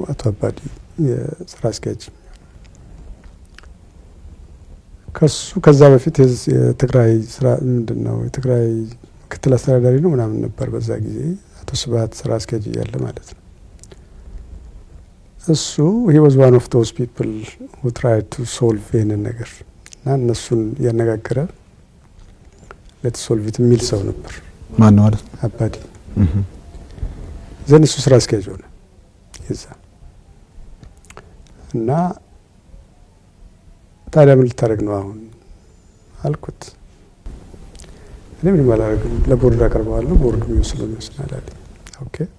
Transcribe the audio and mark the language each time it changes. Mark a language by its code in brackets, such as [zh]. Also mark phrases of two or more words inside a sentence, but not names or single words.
[am] አቶ አባዲ የስራ አስኪያጅ ከዛ በፊት የትግራይ ስራ ምንድነው የትግራይ ምክትል አስተዳዳሪ ነው ምናምን ነበር በዛ ጊዜ አቶ ስብሐት ስራ አስኪያጅ ያለ ማለት ነው። እሱ [en] he was one of those people who tried to solve [am] ይሄንን ነገር እና እነሱን ያነጋገረ [en] let's solve it [am] የሚል ሰው ነበር። ማን ነው ማለት አባዲ ዘን እሱ ስራ አስኪያጅ ሆነ ይዛ እና ታዲያ ምን ልታደርግ ነው አሁን አልኩት። እኔ ምን አላደርግም ለቦርድ አቀርበዋለሁ ቦርዱ ይወስናል አለ። ኦኬ